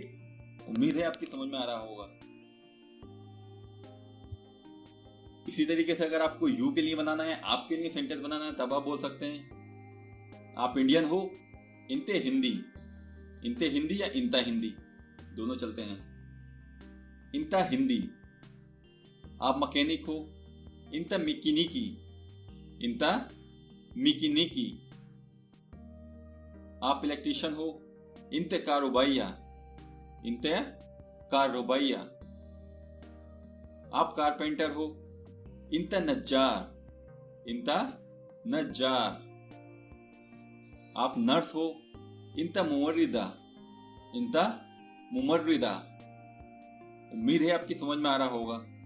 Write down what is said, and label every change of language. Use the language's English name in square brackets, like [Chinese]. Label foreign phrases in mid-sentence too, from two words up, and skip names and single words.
[Hindi] उम्मीद है आपकी समझ में आ रहा होगा। इसी तरीके से अगर आपको यू के लिए बनाना है, आपके लिए सेंटेंस बनाना है, तब आप बोल सकते हैं आप इंडियन हो, [Arabic] أنتِ هندي, أنتِ هندي [Hindi] या [Arabic] أنتَ هندي, [Hindi] दोनों चलते हैं। [Arabic] أنتَ هندي. [Hindi] आप मैकेनिक हो, [Arabic] أنتَ ميكانيكي، أنتَ ميكانيكي. [Hindi] आप इलेक्ट्रीशियन हो, [Arabic] أنتِ كهربائية، أنتِ كهربائية. [Hindi] आप कारपेंटर हो, [Arabic] أنتَ نجار، أنتَ نجار. [Hindi] आप नर्स हो, [Arabic] أنتِ ممرضة، أنتِ ممرضة. [Hindi] उम्मीद है आपकी समझ में आ रहा होगा।